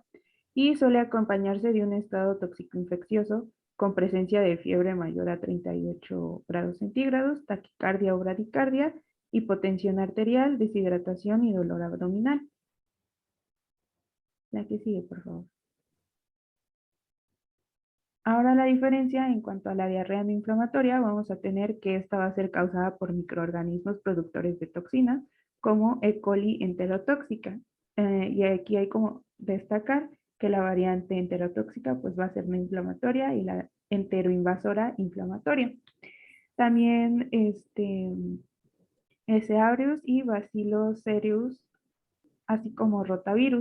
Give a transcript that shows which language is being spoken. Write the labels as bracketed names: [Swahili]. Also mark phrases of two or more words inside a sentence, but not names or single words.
[Spanish] Y suele acompañarse de un estado tóxico infeccioso con presencia de fiebre mayor a 38 grados centígrados, taquicardia o bradicardia, hipotensión arterial, deshidratación y dolor abdominal. La que sigue, por favor. Ahora la diferencia en cuanto a la diarrea no inflamatoria, vamos a tener que esta va a ser causada por microorganismos productores de toxinas, como E. coli enterotóxica. Y aquí hay como destacar que la variante enterotóxica pues va a ser no inflamatoria y la enteroinvasora inflamatoria. También S. aureus y Bacillus cereus, así como rotavirus.